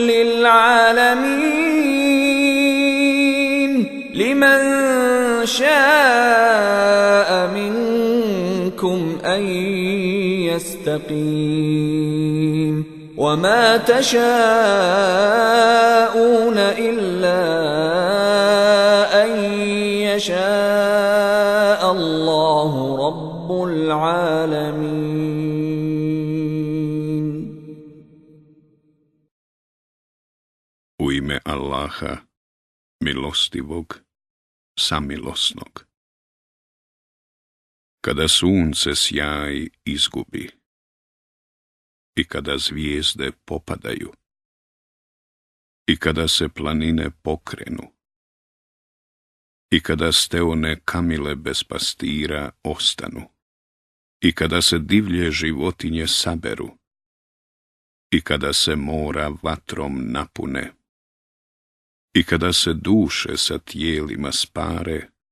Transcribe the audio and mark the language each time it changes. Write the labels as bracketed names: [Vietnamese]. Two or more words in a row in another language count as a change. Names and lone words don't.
[Arabic] للعالمين لمن شاء منكم أن يستقيم وما تشاءون إلا أن يشاء الله رب العالمين. [Bosnian] U ime Allaha, milostivog, samilosnog. Kada sunce sjaj izgubi i kada zvijezde popadaju i kada se planine pokrenu i kada steone kamile bez pastira ostanu i kada se divlje životinje saberu i kada se mora vatrom napune i kada se duše sa tijelima spare